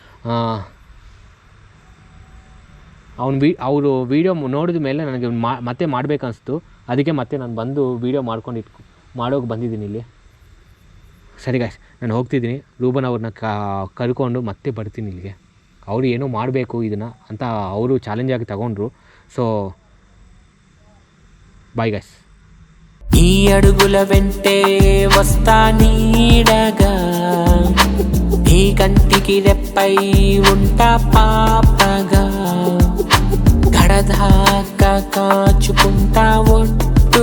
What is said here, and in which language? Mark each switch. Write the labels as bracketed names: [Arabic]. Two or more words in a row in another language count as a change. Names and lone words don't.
[Kannada] ಅವರು ವೀಡಿಯೋ ನೋಡಿದ ಮೇಲೆ ನನಗೆ ಮತ್ತೆ ಮಾಡಬೇಕನ್ನಿಸ್ತು. ಅದಕ್ಕೆ ಮತ್ತೆ ನಾನು ಬಂದು ವೀಡಿಯೋ ಮಾಡೋಕೆ ಬಂದಿದ್ದೀನಿ ಇಲ್ಲಿ. ಸರಿ ಗಾಯ್ಸ್, ನಾನು ಹೋಗ್ತಿದ್ದೀನಿ. ರೂಬನ್ ಅವ್ರನ್ನ ಕರ್ಕೊಂಡು ಮತ್ತೆ ಬರ್ತೀನಿ ಇಲ್ಲಿಗೆ. ಅವರು ಏನೋ ಮಾಡಬೇಕು ಇದನ್ನು ಅಂತ ಅವರು ಚಾಲೆಂಜಾಗಿ ತಗೊಂಡ್ರು. [English] so bye guys. [Telugu] ఈ అడుగుల వెంటే వస్తా నీడగా, ఈ కంటికి రెప్పై ఉంటా పాపగా, గడదాకా కాచుకుంటా ఒట్టు